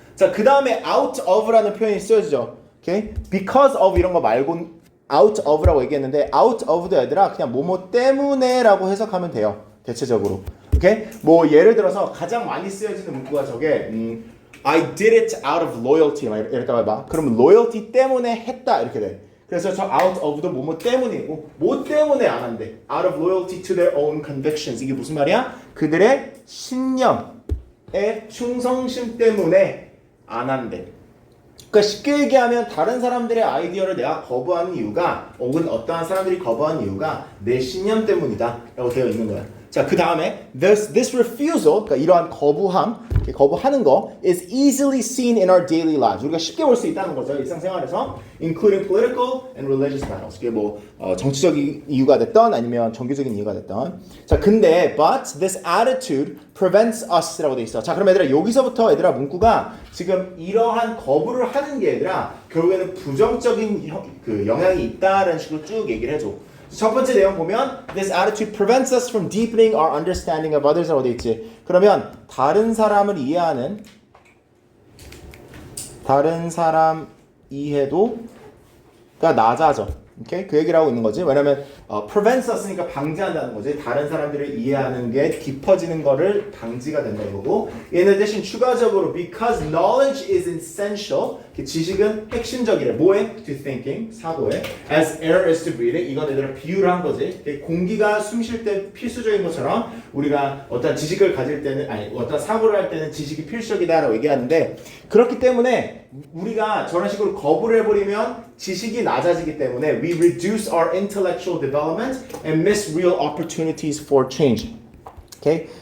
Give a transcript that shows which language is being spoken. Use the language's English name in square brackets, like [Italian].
[Korean] 자, 그 다음에 out of라는 표현이 쓰여지죠. 오케이? Because of 이런 거 말고 out of라고 얘기했는데 out of도 얘들아 그냥 뭐뭐 때문에라고 해석하면 돼요. 대체적으로. 오케이? 뭐 예를 들어서 가장 많이 쓰여지는 문구가 저게 [English] I did it out of loyalty [Korean] 이랬다고 해봐. 그러면 loyalty 때문에 했다 이렇게 돼. 그래서 저 out of도 뭐뭐 때문이고 뭐 때문에 안 한대. [English] out of loyalty to their own convictions. [Korean] 이게 무슨 말이야? 그들의 신념의 충성심 때문에 안 한대. 그러니까 쉽게 얘기하면 다른 사람들의 아이디어를 내가 거부하는 이유가 혹은 어떠한 사람들이 거부하는 이유가 내 신념 때문이다 라고 되어 있는 거야. 자, 그 다음에 [English] this refusal, [Korean] 그러니까 이러한 거부하는 거 [English] is easily seen in our daily lives. [Korean] 우리가 쉽게 볼 수 있다는 거죠. 일상생활에서 [English] including political and religious battles. [Korean] 그게 뭐 정치적인 이유가 됐던 아니면 종교적인 이유가 됐던. 자, 근데 [English] but this attitude prevents us [Korean] 라고 돼 있어. 자, 그럼 얘들아 여기서부터 얘들아 문구가 지금 이러한 거부를 하는 게 얘들아 결국에는 부정적인 영향이 있다라는 식으로 쭉 얘기를 해줘. 첫 번째 내용 보면 [English] this attitude prevents us from deepening our understanding of others라고 돼 있지. [Korean] 그러면 다른 사람을 이해하는 다른 사람 이해도가 낮아져. 오케이? 그 얘기를 하고 있는 거지. 왜냐면 prevents us니까 방지한다는 거지. 다른 사람들을 이해하는 게 깊어지는 거를 방지가 된다는 거고. [English] In addition [Korean] 추가적으로 [English] because knowledge is essential. [Korean] 지식은 핵심적이래. 뭐에? [English] To thinking, [Korean] 사고에. [English] As air is to breathing. [Korean] 이건 얘들아 비유를 한 거지. 공기가 숨 쉴 때 필수적인 것처럼 우리가 어떤 지식을 가질 때는 아니 어떤 사고를 할 때는 지식이 필수적이다라고 얘기하는데 그렇기 때문에 우리가 저런 식으로 거부를 해버리면 지식이 낮아지기 때문에 [English] we reduce our intellectual development and miss real opportunities for change. [Korean] 오케이?